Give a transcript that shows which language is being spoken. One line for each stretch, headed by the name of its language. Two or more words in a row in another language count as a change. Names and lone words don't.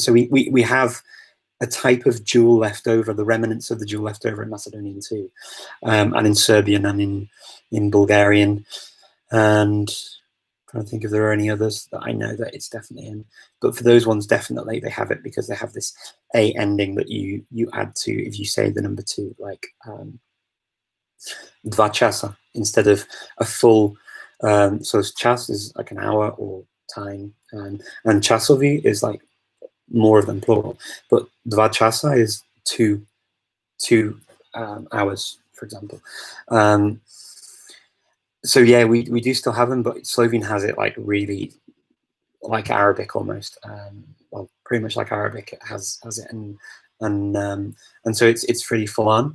English: So we have a type of dual left over, the remnants of the dual left over in Macedonian too, and in Serbian and in Bulgarian. And I'm trying to think if there are any others that I know that it's definitely in. But for those ones, definitely they have it, because they have this A ending that you add to if you say the number 2, like
Macedonian: dva časa
English: instead of a full. So čas is like an hour or time, and časovi is like more of them plural, but
Macedonian: dva časa
English: is two hours, for example. So yeah, we do still have them, but Slovene has it like really like Arabic almost. Well, pretty much like Arabic. It has it, and so it's pretty full on.